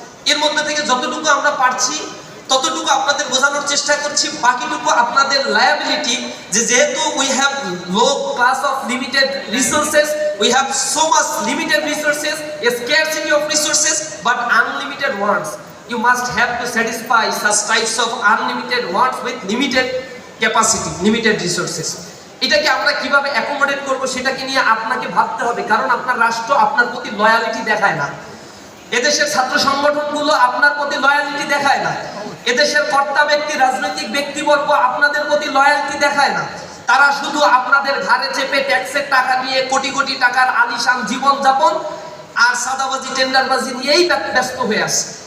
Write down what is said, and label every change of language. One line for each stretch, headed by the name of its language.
Bangla: এর মধ্যে থেকে যতটুকু আমরা পারছি ততটুকু আপনাদের বোঝানোর চেষ্টা করছি, বাকিটুকু আপনাদের লায়াবিলিটি।
English: যেহেতু we have low class of limited resources, we have so much limited resources, a scarcity of resources but unlimited wants. You must have to satisfy such types of unlimited wants with limited capacity, limited resources.
Bangla: এটাকে আমরা কিভাবে accommodate করব সেটাকে নিয়ে আপনাকে ভাবতে হবে, কারণ আপনার রাষ্ট্র আপনার প্রতি লয়ালিটি দেখায় না, এদেশের ছাত্র সংগঠনগুলো আপনার প্রতি লয়ালিটি দেখায় না, এদেশের কর্তা ব্যক্তি রাজনৈতিক ব্যক্তিবর্গ আপনাদের প্রতি লয়ালিটি দেখায় না। তারা শুধু আপনাদের ঘাড়ে চেপে ট্যাক্সের টাকা নিয়ে কোটি কোটি টাকার আলিশান জীবন যাপন আর সাদাবাজি টেন্ডারবাজি নিয়েই ব্যস্ত হয়ে আছে।